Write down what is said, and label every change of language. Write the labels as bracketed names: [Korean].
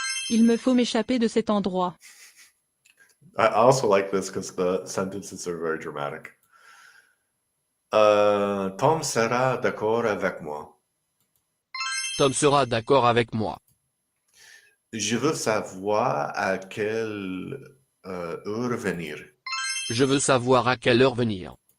[French] Il me faut m'échapper de cet endroit. [English] I also like this because the sentences are very dramatic. [French] Tom sera d'accord avec moi. Tom sera d'accord avec moi. Je veux savoir à quelle heure venir. Je veux savoir à quelle heure venir.